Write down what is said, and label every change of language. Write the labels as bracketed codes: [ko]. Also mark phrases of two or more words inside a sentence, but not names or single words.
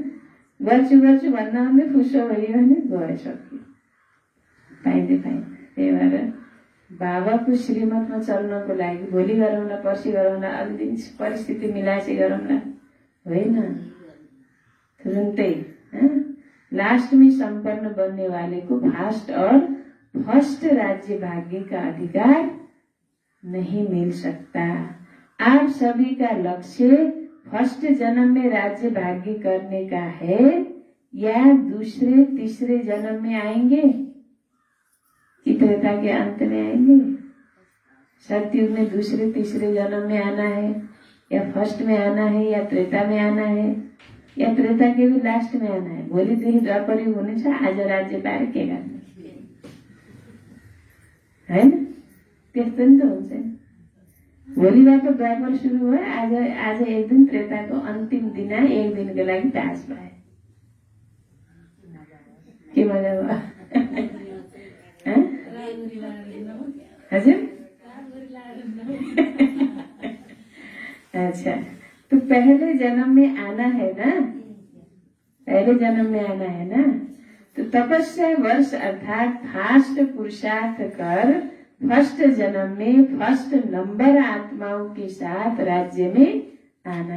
[ne] गर्छु गर्छु भन्दा भन्दै फुस्सो भयो भने गयो, सक्यो, पाइँदैन। त्यही भएर बाबाको श्रीमतमा चल्नको लागि भोलि गरौँला, पर्सि गरौँला, अलिक दिन परिस्थिति मिलाएपछि गरौँला होइन, तुरन्तै। [hi] लास्ट में संपन्न बनने वाले को फास्ट और फर्स्ट राज्य भाग्य का अधिकार नहीं मिल सकता। आप सभी का लक्ष्य फर्स्ट जन्म में राज्य भाग्य करने का है या दूसरे तीसरे जन्म में आएंगे? त्रेता के अंत में आएंगे? सतयुग में दूसरे तीसरे जन्म में आना है या फर्स्ट में आना है या त्रेता में आना है या त्रेता के भी लास्ट में आना है? [ne] भोलिदेखि द्वापर युग हुनेछ, आज राज्य पाएर के गर्ने होइन? त्यस्तो नि त हुन्छ नि। भोलिबाट द्वापर सुरु भयो, आज एक दिन त्रेताको अन्तिम दिन, एक दिनको लागि टास भयो। के मजा भयो? हजुर? [hi] अच्छा, तो पहले जन्म में आना है ना, पहले जन्म में आना है ना, तो तपस्या वर्ष अर्थात फास्ट पुरुषार्थ कर फर्स्ट जन्म में [en] first number [hi] आत्माओं के साथ राज्य में आना।